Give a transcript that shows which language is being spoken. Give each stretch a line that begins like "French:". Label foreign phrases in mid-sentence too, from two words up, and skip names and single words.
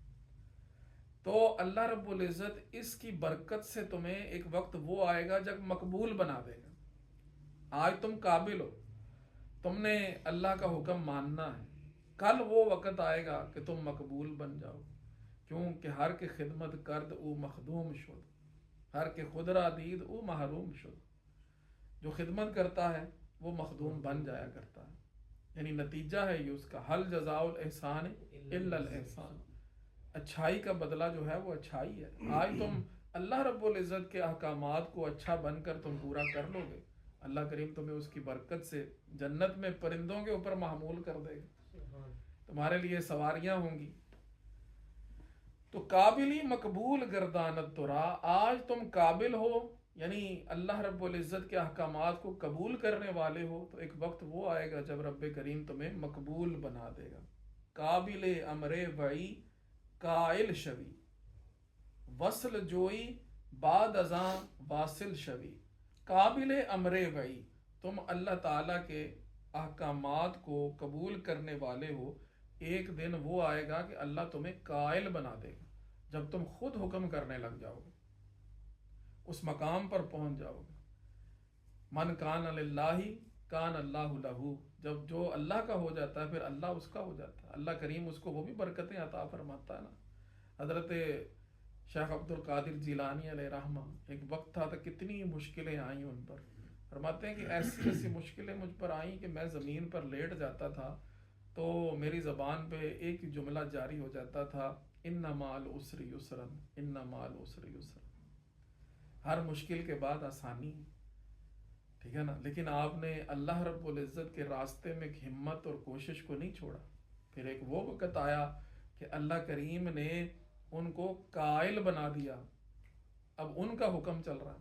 Urdu: تو اللہ رب العزت اس کی برکت سے تمہیں ایک وقت وہ آئے گا جب مقبول بنا دے گا. آج تم قابل ہو، تم نے اللہ کا حکم ماننا ہے، کل وہ وقت آئے گا کہ تم مقبول بن جاؤ.
Persian: کیونکہ ہر کے خدمت کرد او مخدوم شد، ہر کے خود را دید او محروم شد.
Urdu: جو خدمت کرتا ہے وہ مخدوم بن جایا کرتا ہے. یعنی نتیجہ ہے یہ اس کا،
Arabic: حل جزاء الاحسان الا الاحسان،
Urdu: اچھائی کا بدلہ جو ہے وہ اچھائی ہے. آج تم اللہ رب العزت کے احکامات کو اچھا بن کر تم پورا کر لو گے، اللہ کریم تمہیں اس کی برکت سے جنت میں پرندوں کے اوپر محمول کر دے گا، تمہارے لیے سواریاں ہوں گی.
Persian: تو قابلی مقبول گردانت تو را،
Urdu: آج تم قابل ہو، یعنی اللہ رب العزت کے احکامات کو قبول کرنے والے ہو. تو ایک وقت وہ آئے گا جب رب کریم تمہیں مقبول بنا دے گا.
Persian: قابل امر وعی قائل شوی، وصل جوئی بعد ازاں واصل شوی. قابل امر وعی،
Urdu: تم اللہ تعالیٰ کے احکامات کو قبول کرنے والے ہو. ایک دن وہ آئے گا کہ اللہ تمہیں قائل بنا دے گا، جب تم خود حکم کرنے لگ جاؤ گے، اس مقام پر پہنچ جاؤ گے.
Arabic: من کان للہ کان اللہ لہو،
Urdu: جب جو اللہ کا ہو جاتا ہے پھر اللہ اس کا ہو جاتا ہے. اللہ کریم اس کو وہ بھی برکتیں عطا فرماتا ہے نا. حضرت شیخ عبد القادر جیلانی علیہ رحمہ، ایک وقت تھا تو کتنی مشکلیں آئیں ان پر. فرماتے ہیں کہ ایسی ایسی مشکلیں مجھ پر آئیں کہ میں زمین پر لیٹ جاتا تھا تو میری زبان پہ ایک ہی جملہ جاری ہو جاتا تھا،
Arabic: ان مع العسر یسرا، ان مع العسر یسرا.
Urdu: ہر مشکل کے بعد آسانی، ٹھیک ہے نا. لیکن آپ نے اللہ رب العزت کے راستے میں ایک ہمت اور کوشش کو نہیں چھوڑا. پھر ایک وہ وقت آیا کہ اللہ کریم نے ان کو قائل بنا دیا، اب ان کا حکم چل رہا ہے.